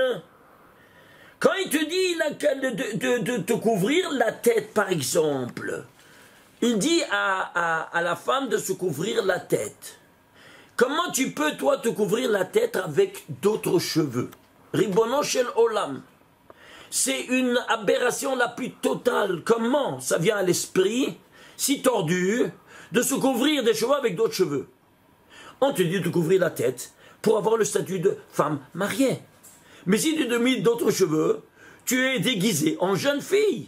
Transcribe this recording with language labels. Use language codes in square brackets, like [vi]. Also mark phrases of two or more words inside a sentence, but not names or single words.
[fr] Quand il te dit de te couvrir la tête, par exemple, il dit à la femme de se couvrir la tête. Comment tu peux, toi, te couvrir la tête avec d'autres cheveux? [he] Ribono shel olam. [fr] C'est une aberration la plus totale. Comment ça vient à l'esprit, si tordu, de se couvrir des cheveux avec d'autres cheveux? On te dit de couvrir la tête pour avoir le statut de femme mariée. Mais si tu te mets d'autres cheveux, tu es déguisé en jeune fille.